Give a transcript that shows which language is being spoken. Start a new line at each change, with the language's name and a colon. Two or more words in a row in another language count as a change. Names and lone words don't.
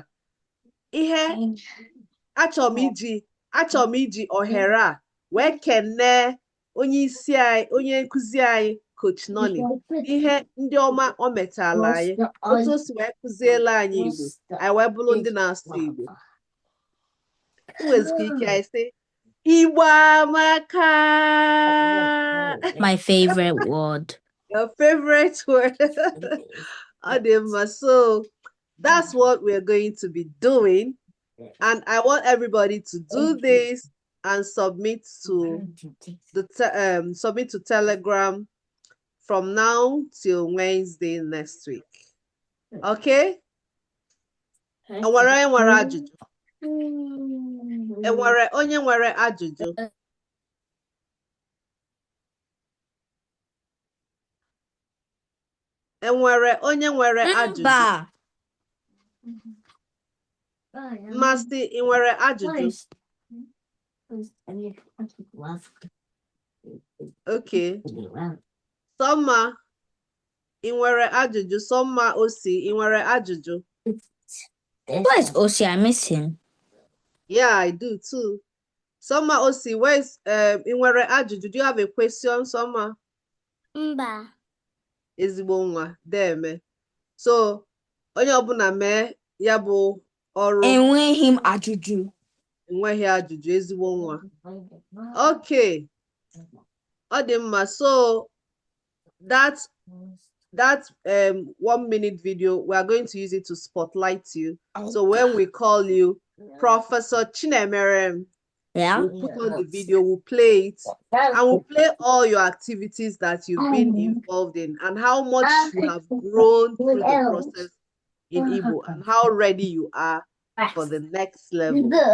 Igbo: Ihe achọrọ m iji ohere a wee kene onye nkụzi anyị Coach Noni, ihe ndị ọma o metala anyị, otu o si wee kụziela anyị Igbo, anyị wee bụrụ ndị na-asụ Igbo. Nwezikwa ike anyị sị Igbo amaka.
English: My favorite word. Your favorite word. So that's what we're going to be doing. And I want everybody to do this and submit to Telegram from now till Wednesday next week. Okay?
Igbo: Enwere onye nwere ajụjụ? Enwere onye nwere ajụjụ? Enwere onye nwere ajụjụ? Mmasị, ị nwere ajụjụ?
English: Okay.
Igbo: Sọmma, ị nwere ajụjụ? Sọmma Osi, ị nwere ajụjụ?
English: Where's Osi? I miss him. Yeah, I do too. Sọmma Osi, where's
Igbo: ị nwere ajụjụ?
English: Do you have a question, Sọmma?
Igbo: Mba. Ezigbo nwa, deme. So, onye ọbụla mee ya bụ ọrụ. Enweghị m ajụjụ. Enweghị ajụjụ, ezigbo nwa. Okay. Ọ dị mma.
English: So that 1 minute video, we are going to use it to spotlight you. So when we call you Professor Chinemerem, we'll put on the video, we'll play it, and we'll play all your activities that you've been involved in and how much you have grown through the process in Igbo and how ready you are for the next level.